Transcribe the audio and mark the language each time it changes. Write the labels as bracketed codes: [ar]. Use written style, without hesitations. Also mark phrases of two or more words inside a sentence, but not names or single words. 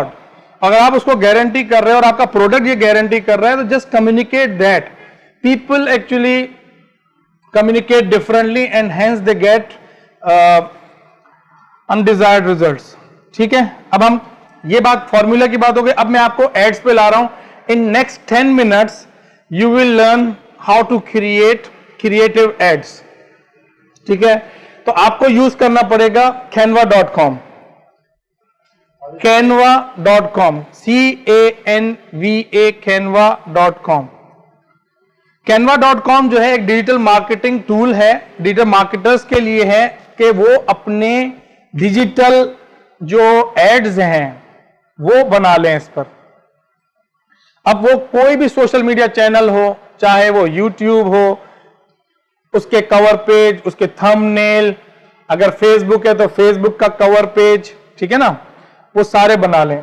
[hi] अगर आप उसको गारंटी कर रहे हो और आपका प्रोडक्ट ये गारंटी कर रहा है, तो [en] just communicate that. people actually communicate differently and hence they get undesired results, [hi] ठीक है। अब हम ये बात फॉर्मूला की बात हो गई। अब मैं आपको एड्स पे ला रहा हूं। [en] in next 10 minutes you will learn how to create creative ads, [hi] ठीक है। तो आपको यूज करना पड़ेगा canva.com, canva.com, CANVA, canva.com। canva.com जो है एक [en] digital marketing tool [hi] है, [en] digital marketers [hi] के लिए है कि वो अपने डिजिटल जो एड्स हैं वो बना लें इस पर। अब वो कोई भी [en] social media channel [hi] हो, चाहे वो YouTube हो, उसके [en] cover page, [hi] उसके थंबनेल, अगर फेसबुक है तो फेसबुक का [en] cover page, [hi] ठीक है ना, वो सारे बना लें।